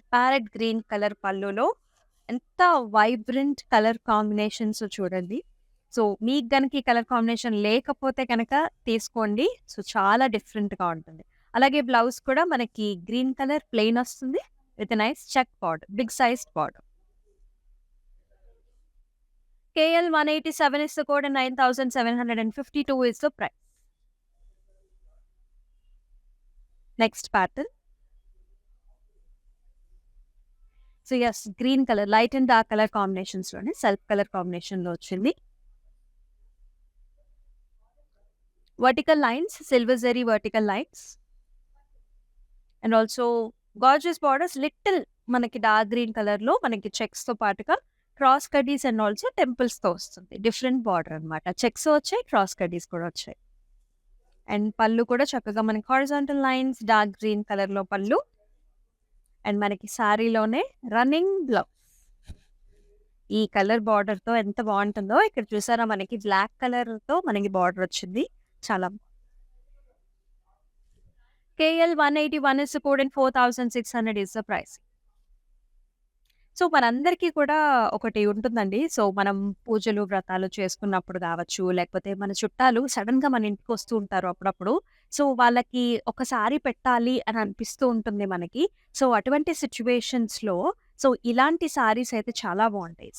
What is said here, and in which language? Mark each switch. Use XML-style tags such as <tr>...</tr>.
<te>Parrot green colour పళ్ళులో ఎంత vibrant colour combinations చూడండి. సో, మీకు గనక ఈ కలర్ కాంబినేషన్ లేకపోతే గనక తీసుకోండి. సో, చాలా డిఫరెంట్‌గా ఉంటుంది. అలాగే బ్లౌజ్ కూడా మనకి గ్రీన్ కలర్ ప్లెయిన్ వస్తుంది. With nice check border. Big sized border.</te> <en>KL 187 is the code and 9,752 is the price. Next pattern.</en> <te>So, yes green colour light and dark colour కాంబినేషన్స్‌లోనే self colour కాంబినేషన్‌లో వచ్చింది. Vertical lines, silver zari vertical lines. And also gorgeous borders little మనకి dark green కలర్‌లో మనకి చెక్స్‌తో పాటుగా cross కడ్డీస్ and also టెంపుల్స్‌తో వస్తుంది. Different border అన్నమాట. Checks వచ్చాయి, cross కడ్డీస్ కూడా వచ్చాయి. అండ్ పళ్ళు కూడా చక్కగా మనకి హారిజాంటల్ లైన్స్, డార్క్ గ్రీన్ కలర్‌లో పళ్ళు. అండ్ మనకి సారీలోనే రన్నింగ్ బ్లౌజ్. ఈ కలర్ బార్డర్‌తో ఎంత బావుంటుందో. ఇక్కడ చూసారా మనకి బ్లాక్ కలర్‌తో మనకి బార్డర్ వచ్చింది.</te> <en>చాలా KL 181 is the code and 4,600 is the price.</en> <te>So, మనందరికీ కూడా ఒకటి ఉంటుందండి. సో, మనం పూజలు, వ్రతాలు చేసుకున్నప్పుడు కావచ్చు, లేకపోతే మన చుట్టాలు సడెన్‌గా మన ఇంటికి వస్తూ ఉంటారు అప్పుడప్పుడు. సో, వాళ్ళకి ఒక సారీ పెట్టాలి అని అనిపిస్తూ ఉంటుంది మనకి. సో, అటువంటి సిట్యుయేషన్స్‌లో సో, ఇలాంటి సారీస్ అయితే చాలా బావుంటాయి.</te>